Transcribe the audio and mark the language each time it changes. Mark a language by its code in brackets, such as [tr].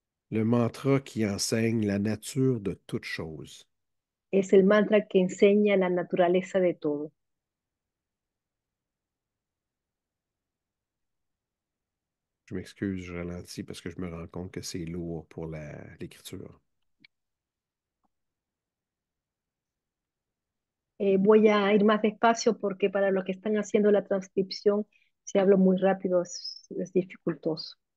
[fr] Le mantra qui enseigne la nature de toute chose. [es] es el mantra que enseña la naturaleza de todo. [fr] Je m'excuse, je ralentis parce que je me rends compte que c'est lourd pour l'écriture. [es] Voy a ir más despacio porque para los que están haciendo la transcripción, si hablo muy rápido es dificultoso.